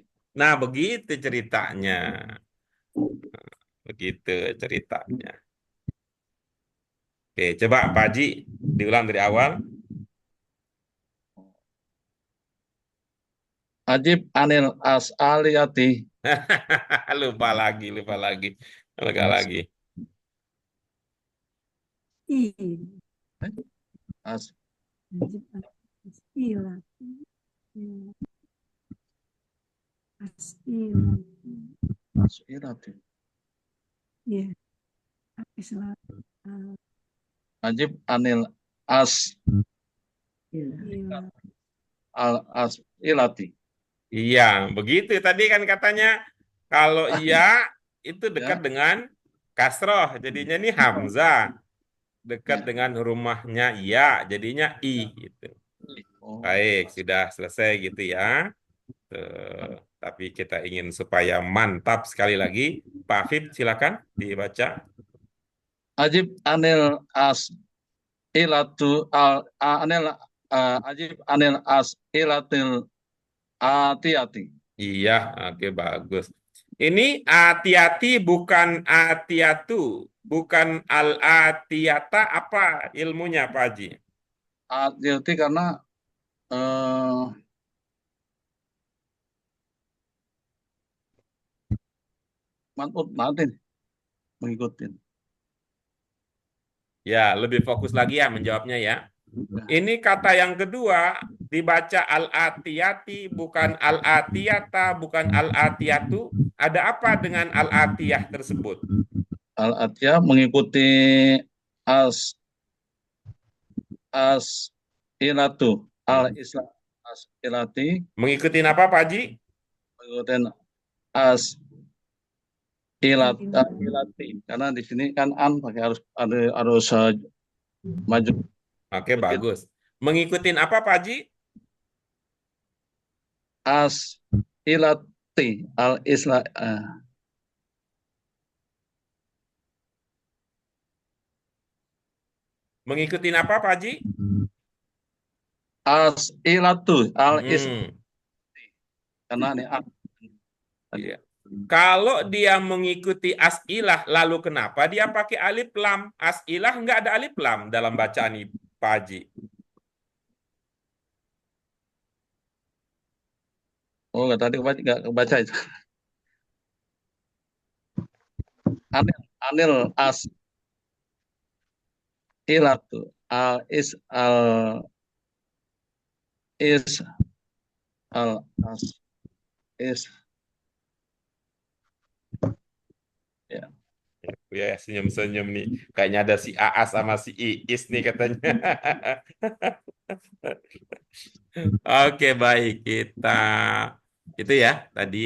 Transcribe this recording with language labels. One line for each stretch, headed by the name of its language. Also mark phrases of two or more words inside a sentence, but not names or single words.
Indonesian: Nah, begitu ceritanya. Begitu ceritanya. Oke, coba Pak Haji diulang dari awal.
Arabic: أجب عن الأسئلة.
Indonesian: Lupa lagi.
Arabic: I. As.
Indonesian: Istilah.
Arabic: As'ilati.
Indonesian: Ya. Istilah.
Arabic: أجب عن الأس.
Indonesian: Istilah.
Arabic: الأسئلة.
Indonesian: Iya, begitu tadi kan katanya kalau iya itu dekat Ya. dengan kasroh, jadinya ini hamzah dekat dengan rumahnya iya, jadinya i gitu. Oh. Baik, sudah selesai gitu ya. Tapi kita ingin supaya mantap sekali lagi, Pak Afif silakan dibaca.
Arabic: أجب عن الأسئلةُ عن أجب عن الأسئلةِ الآتيةِ.
Indonesian: Iya, oke bagus. Ini hati-hati bukan atiatu, bukan al-atiyata, apa ilmunya Pak Haji? Atiyati karena manut nanti mengikuti. Ya, lebih fokus lagi ya menjawabnya ya. Ini kata yang kedua dibaca al-atiyati, bukan al-atiyata, bukan al-atiyatu. Ada apa dengan al-atiyah tersebut? Al-atiyah mengikuti as-ilatu.
Arabic: الإسلام الأسئلة.
Indonesian: Mengikuti apa Pak Haji? Mengikuti as-ilati. Karena di sini kan an pakai harus maju. Oke, bagus. Mengikuti apa Pak Haji?
Arabic: أسئلة الإسلا
Indonesian: Mengikuti apa, Pak Haji?
Arabic: الأسئلةُ الإس Hmm,
Indonesian: karena ini iya. Kalau dia mengikuti as'ilah, lalu kenapa dia pakai
Arabic: ألف لام?
Indonesian: As'ilah nggak ada
Arabic: ألف لام
Indonesian: dalam bacaan ini, Pak Haji. oh nggak tadi nggak kebaca itu.
Arabic: عن الأسئلةُ إس ال أس إس يا.
Indonesian: Ya, senyum-senyum nih. Kayaknya ada si Aas sama si Iis nih katanya. Oke, baik. Kita itu ya tadi ya.